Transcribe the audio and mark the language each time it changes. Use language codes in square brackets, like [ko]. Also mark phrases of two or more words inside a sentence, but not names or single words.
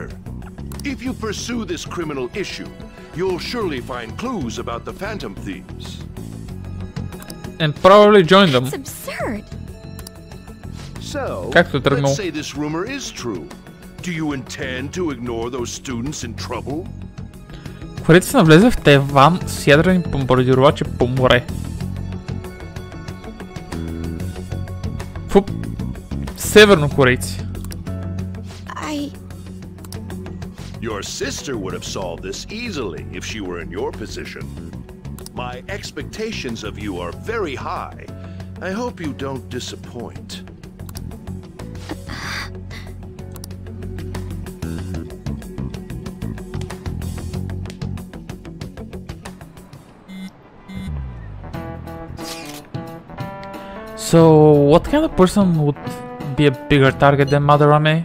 [en] If you pursue this criminal issue, you'll surely find clues about the Phantom Thieves. And probably join them. It's absurd. So, let's say this rumor is true. Do you intend to ignore those students in trouble? [bg] Корейците навлезе в Тайван с ядрени бомбардировачи по море. Фуп. Севернокорейци. [en] Your sister would have solved this easily if she were in your position. My expectations of you are very high. I hope you don't disappoint. So, what kind of person would be a bigger target than Mother Ame?